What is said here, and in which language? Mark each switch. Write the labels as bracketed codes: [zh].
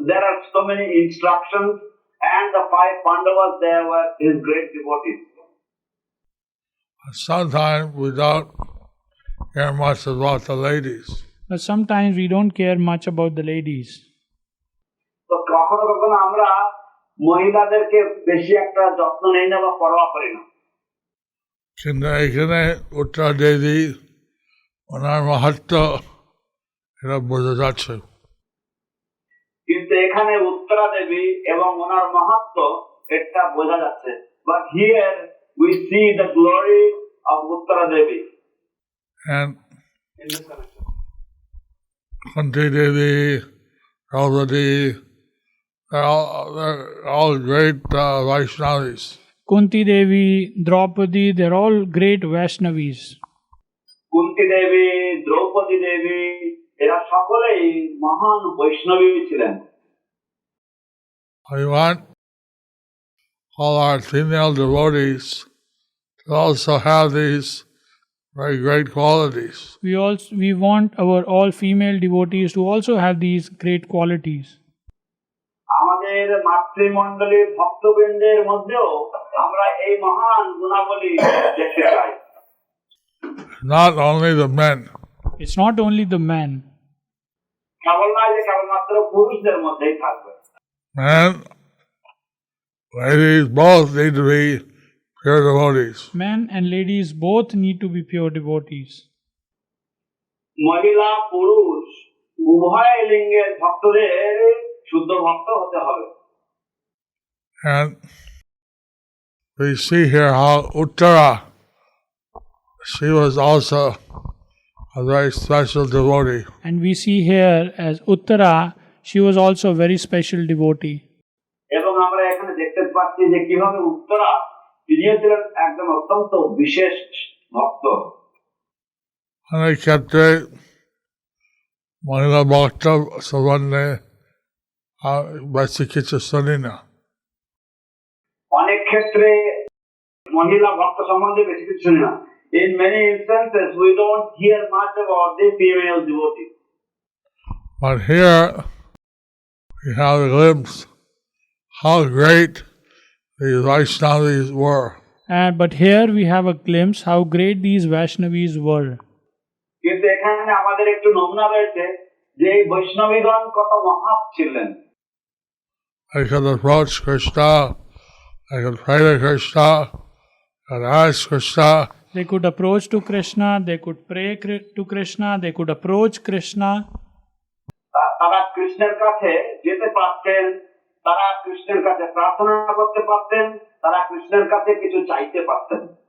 [en] There are so many instructions and the 5 Pandavas there were his great devotees. Sometimes we don't care much about the ladies. But sometimes we don't care much about the ladies. [bn] তো কখনো কখনো আমরা মহিলাদেরকে বেশি একটা যত্ন নেই না বা পরোয়া করি না। কিন্তু এখানে উত্তরা দেবী ওনার মাহাত্ম্য এটা বোঝা যাচ্ছে। কিন্তু এখানে উত্তরা দেবী এবং ওনার মাহাত্ম্য এটা বোঝা যাচ্ছে। [en] But here we see the glory of Uttara Devi. And Kunti Devi, Draupadi, they're all great Vaishnavis. Kunti Devi, Draupadi, they're all great Vaishnavis. [bn] Kunti Devi, Draupadi Devi, এরা সকলেই মহান বৈষ্ণবী ছিলেন। [en] We want all our female devotees to also have these very great qualities. We want our all female devotees to also have these great qualities. [bn] আমাদের মাতৃমণ্ডলীর ভক্তবৃন্দের মধ্যেও আমরা এই মহান গুণাবলী দেখতে চাই। [en] Not only the men. It's not only the men. [bn] কেবল নয় যে কেবলমাত্র পুরুষদের মধ্যেই থাকবে। [en] Men, ladies both need to be pure devotees. Men and ladies both need to be pure devotees. [bn] মহিলা পুরুষ উভয় লিঙ্গের ভক্তদের শুদ্ধ ভক্ত হতে হবে। [en] And we see here how Uttara, she was also a very special devotee. And we see here as Uttara, she was also a very special devotee. [bn] এবং আমরা এখানে দেখতে পাচ্ছি যে কিভাবে উত্তরা তিনিও ছিলেন একদম অত্যন্ত বিশেষ ভক্ত। অনেক ক্ষেত্রে মহিলা ভক্ত সম্বন্ধে বেশি কিছু শুনি না। অনেক ক্ষেত্রে মহিলা ভক্ত সম্বন্ধে বেশি কিছু শুনি না। [en] In many instances, we don't hear much about the female devotees. But here we have a glimpse how great these Vaishnavis were. But here we have a glimpse how great these Vaishnavis were. [bn] কিন্তু এখানে আমাদের একটু নমুনা রয়েছে যে এই বৈষ্ণবীগণ কত মহান ছিলেন। [en] They could approach Krishna, they could pray to Krishna, they could ask Krishna. They could approach to Krishna, they could pray to Krishna, they could approach Krishna. [bn] তারা কৃষ্ণের কাছে যেতে পারতেন, তারা কৃষ্ণের কাছে প্রার্থনা করতে পারতেন, তারা কৃষ্ণের কাছে কিছু চাইতে পারতেন।